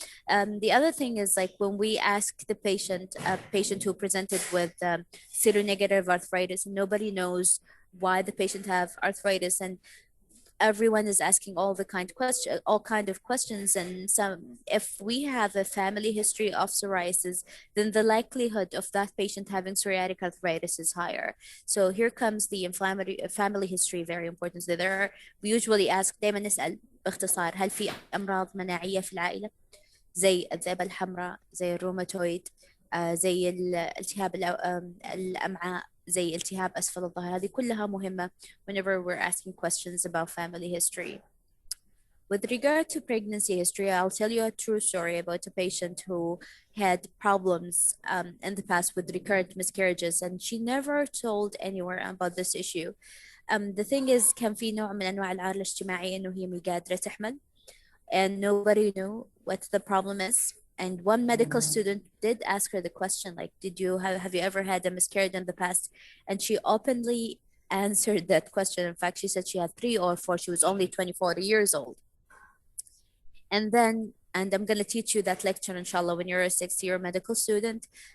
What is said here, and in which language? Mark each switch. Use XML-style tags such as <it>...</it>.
<en>The other thing is like when we ask the patient, a patient who presented with seronegative arthritis, nobody knows why the patient have arthritis, and everyone is asking all kind of questions, and some, if we have a family history of psoriasis, then the likelihood of that patient having psoriatic arthritis is higher. So here comes the inflammatory family history, very important. So we usually ask</en> <ar>دايما نسأل باختصار هل في أمراض مناعية في العائلة زي الذئبة الحمراء، زي الروماتويد، زي التهاب الأمعاء، زي التهاب أسفل الظهر. هذه كلها مهمة</ar> <en>whenever we're asking questions about family history. With regard to pregnancy history, I'll tell you a true story about a patient who had problems in the past with recurrent miscarriages, and she never told anyone about this issue. The thing is</en> <ar>كان في نوع من أنواع العار الاجتماعي إنه هي مش قادرة تحمل,</ar> <en>and nobody knew what the problem is. And one medical student did ask her the question, like, have you ever had a miscarriage in the past? And she openly answered that question. In fact, she said she had 3 or 4. She was only 24 years old. And I'm going to teach you that lecture, inshallah, when you're a 6-year medical student.</en>